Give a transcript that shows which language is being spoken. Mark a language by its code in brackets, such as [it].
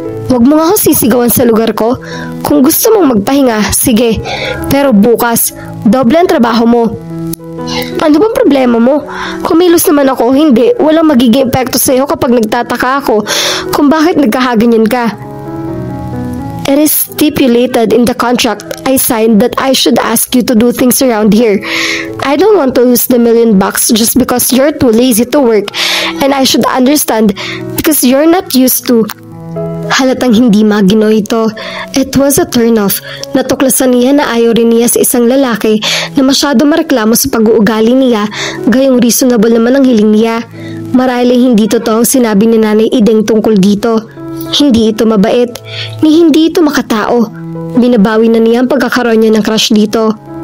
[tl] Huwag mo nga akong sisigawan sa lugar ko. Kung gusto mong magpahinga, sige. Pero bukas, doble ang trabaho mo. Ano bang problema mo? Kumilos naman ako, hindi. Walang magiging epekto sa iyo kapag nagtataka ako kung bakit nagkahaganyan ka. [en] It is stipulated in the contract I signed that I should ask you to do things around here. I don't want to lose the $1,000,000 just because you're too lazy to work, and I should understand because you're not used to. [tl] Halatang hindi magino ito. [en] It was a turn-off. [tl] Natuklasan niya na ayaw rin niya sa isang lalaki na masyado mareklamo sa pag-uugali niya, gayong reasonable naman ang hiling niya. Marahil ay hindi totoo ang sinabi ni Nanay Ideng tungkol dito. Hindi ito mabait, ni hindi ito makatao. Binabawi na niya ang pagkakaroon niya ng crush dito.